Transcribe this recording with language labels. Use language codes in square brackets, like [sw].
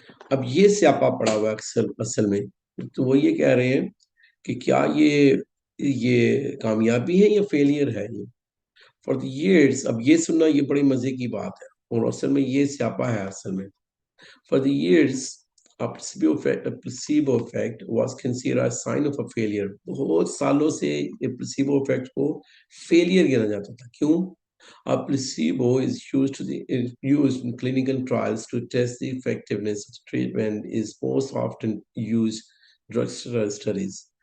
[ur] اب یہ سیاپا پڑا ہوا ہے اصل میں, تو وہ یہ کہہ رہے ہیں کہ کیا یہ کامیابی ہے یا فیلئر ہے. یہ [en] for the years, [ur] اب یہ سننا یہ بڑی مزے کی بات ہے, اور اصل میں یہ سیاپا ہے اصل میں. [en] For the years placebo effect was considered a sign of a failure. [ur] بہت سالوں سے placebo effect کو failure گنا جاتا تھا. کیوں؟ [en] A placebo is used in clinical trials to test the effectiveness of treatment, is most often used drug studies.